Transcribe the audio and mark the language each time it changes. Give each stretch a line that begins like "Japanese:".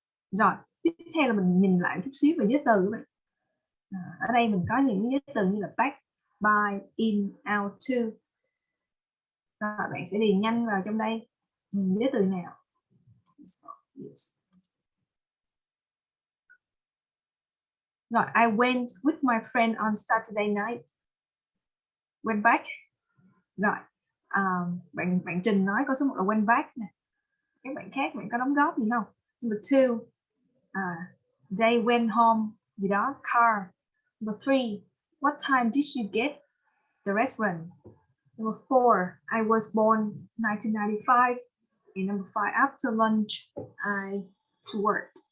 Vietnamese: Rồi tiếp theo là mình nhìn lại chút xíu về giới từ các bạn. Ở đây mình có những giới từ như là back, by, in, out, to. Rồi bạn sẽ điền nhanh vào trong đây giới từ nào.
English: Rồi, I went with my friend on Saturday night. Went back.
Vietnamese: Rồi, bạn Trình nói câu số 1 là went back nè. Các bạn khác bạn có đóng góp gì không?
English: Number 2, they went home gì đó, car. Number 3, what time did you get the restaurant? Number 4, I was born 1995. And number 5, after lunch, I to work.